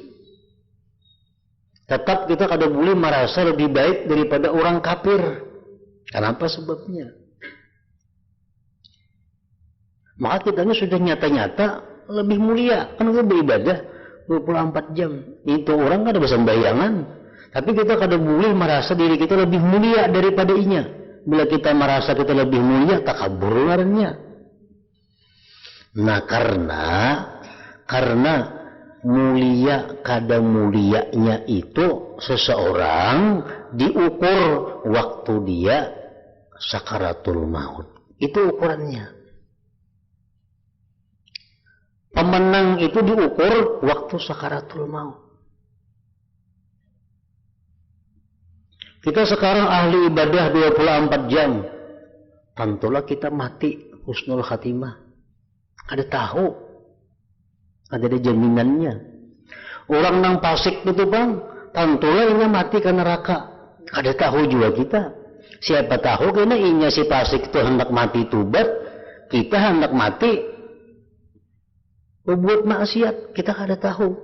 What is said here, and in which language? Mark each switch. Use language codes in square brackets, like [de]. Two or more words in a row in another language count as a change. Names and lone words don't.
[bjn] Tetap kita kada boleh merasa lebih baik daripada orang kafir. [id] Kenapa sebabnya? Maka kita ini sudah nyata-nyata lebih mulia. [bjn] Kan kita beribadah 24 jam. Itu orang kada bersembayangan. Tapi kita kada boleh merasa diri kita lebih mulia daripada inya. Bila kita merasa kita lebih mulia, takabur ngarannya. Nah, karena mulia kada mulianya itu seseorang diukur waktu dia [ar] سكرات الموت. [id] Itu ukurannya. Pemenang itu diukur waktu [ar] سكرات الموت. [id] Kita sekarang ahli ibadah 24 jam. Tentulah kita mati [ar] حسن الخاتمة. [id] Ada tahu. Ada jaminannya. [bjn] Orang nang fasik itu bang, tentulah inya mati ke neraka. [id] Ada tahu juga kita. [bjn] Siapa tahu karena inya si fasik itu hendak mati tubat, kita hendak mati berbuat maksiat. Kita kada tahu.